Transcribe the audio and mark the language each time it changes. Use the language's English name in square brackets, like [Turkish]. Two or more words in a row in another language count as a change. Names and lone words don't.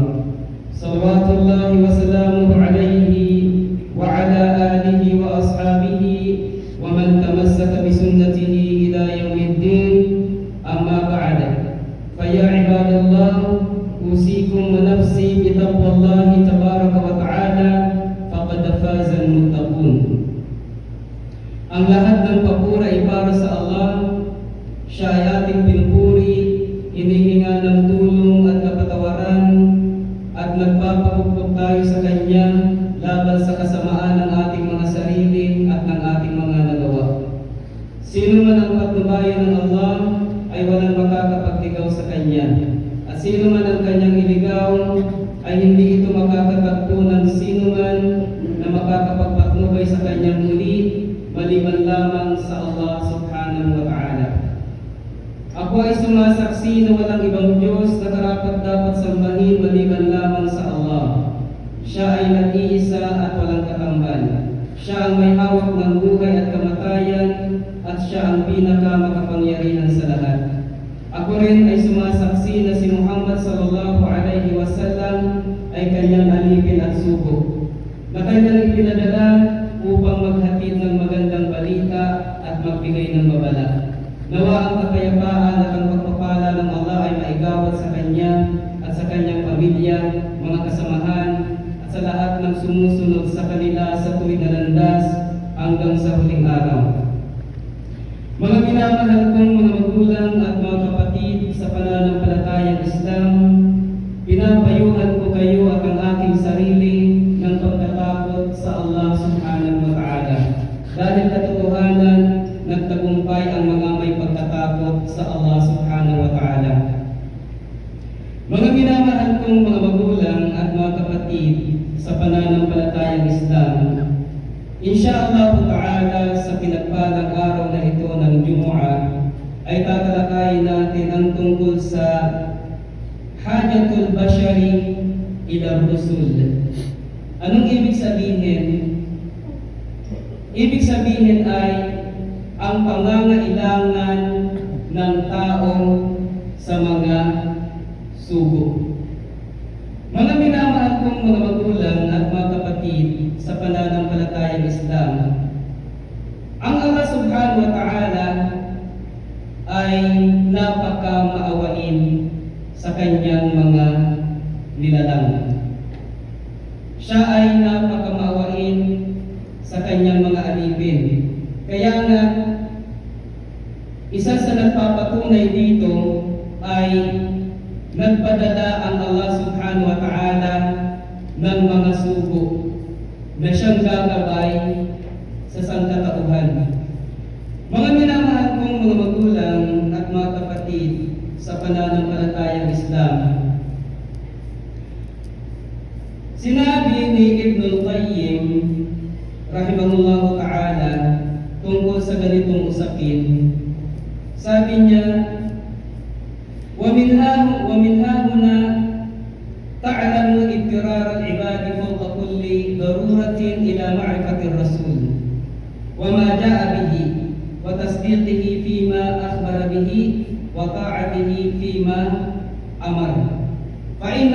[Arabic] صلوات الله وسلامه عليه وعلى آله وأصحابه ومن تمسك بسنته إلى يوم الدين. أما بعد، فيا عباد الله، أوصيكم ونفسي بتقوى الله تبارك وتعالى، فقد فاز المتقون. [Filipino] Ang lahat ng papuri ay para sa Allah. Siya ay ating pinupuri, hinihinga ng tulong at kapatawaran, at nagpapakupkop tayo sa Kanya laban sa kasamaan ng ating mga sarili at ng ating mga nagawa. Sino man ang patnubayan ng Allah ay walang makakapagtigaw sa Kanya. At sino man ang Kanyang iligaw ay hindi ito makakatagpo ng sino man na makakapagpatnubay sa Kanyang muli, maliban lamang sa Allah [Arabic] سبحانه وتعالى. [Filipino] Ako ay sumasaksi na walang ibang Diyos na karapat-dapat sambahin maliban lamang sa Allah. Siya ay nag-iisa at walang katambal. Siya ang may hawak ng buhay at kamatayan, at siya ang pinakamakapangyarihan sa lahat. Ako rin ay sumasaksi na si Muhammad [Arabic] صلى الله عليه وسلم [Filipino] ay Kanyang alipin at sugo, na Kanyang ipinadala upang maghatid ng magandang balita at magbigay ng babala. Nawa ang kapayapaan at ang pagpapala ng Allah ay maigawad sa Kanya at sa Kanyang pamilya, mga kasamahan, at sa lahat ng sumusunod sa kanila sa tuwid na landas hanggang sa huling araw. Mga minamahal kong mga magulang at mga kapatid sa pananampalatayang Islam, pinapayuhan ko kayo at ang aking sarili ng pagtatakot sa Allah [Arabic] سبحانه وتعالى. [Filipino] Dahil katotohanan, nagtagumpay ang mga may pagtatakot sa Allah [Arabic] سبحانه وتعالى. [Filipino] Mga minamahal kong mga magulang at mga kapatid sa pananampalatayang Islam, [Arabic] إن شاء الله تعالى [Filipino] sa pinagpalang araw na ito ng Jumu'ah ay tatalakayin natin ang tungkol sa [Arabic] حاجة البشر إلى الرسل. [Filipino] Anong ibig sabihin? Ibig sabihin ay ang pangangailangan ng tao sa mga sugo. Mga minamahal kong mga magulang at mga kapatid sa pananampalatayang Islam, ang Allah [Arabic] سبحانه وتعالى [Filipino] ay napakamaawain sa Kanyang mga nilalang. Siya ay napakamaawain sa Kanyang mga alipin. Kaya nga, isa sa nagpapatunay dito ay nagpadala ang Allah [Arabic] سبحانه وتعالى [Filipino] ng mga sugo na siyang gagabay sa sangkatauhan. Mga minamahal kong mga magulang at mga kapatid sa pananampalatayang Islam, sinabi ni Ibn al-Qayyim [Arabic] رحمه الله تعالى [Filipino] tungkol sa ganitong usapin. Sabi niya, [Arabic] ومن ها هنا تعلم اضطرار العباد فوق كل ضرورة إلى معرفة الرسول وما جاء به وتصديقه فيما أخبر به وطاعته فيما أمر، فإنه